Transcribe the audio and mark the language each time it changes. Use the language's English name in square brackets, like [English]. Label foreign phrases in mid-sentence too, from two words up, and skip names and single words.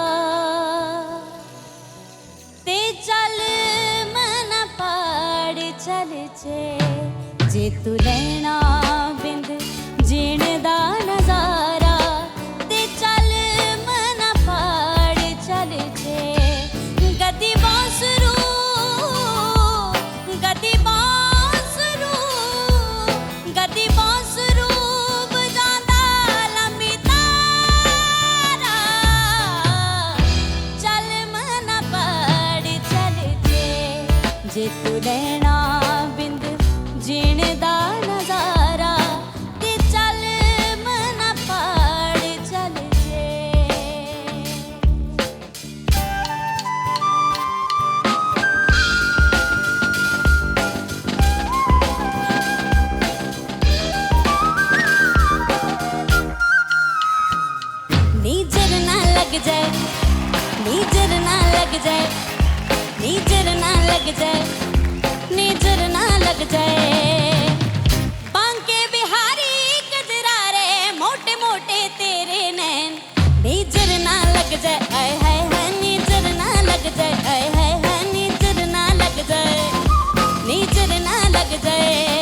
[Dogri] ते चल मन पाड़ चल जे। जे तू लैना बिंद जीण दा नजारा ते चल मन पाड़ चल जे। गति बांसुरू गति बांसुरू गति बांसुरू बजांदा लंबी तारा चल मन पाड़ चल जे। जे तू लैना बिंद जीण दा नजारा ते चल मन पाड़ चल जे। [Hindi] नीजर ना लग जाए नीजर ना लग जाए नीजर ना लग जाए नीजर ना लग जाए। बांके बिहारी गजरा रे मोटे मोटे तेरे नैन नीजर ना लग जाए। आय हाय हाय नीजर ना लग जाए। आय हाय हाय नीजर ना लग जाए नीजर ना लग जाए।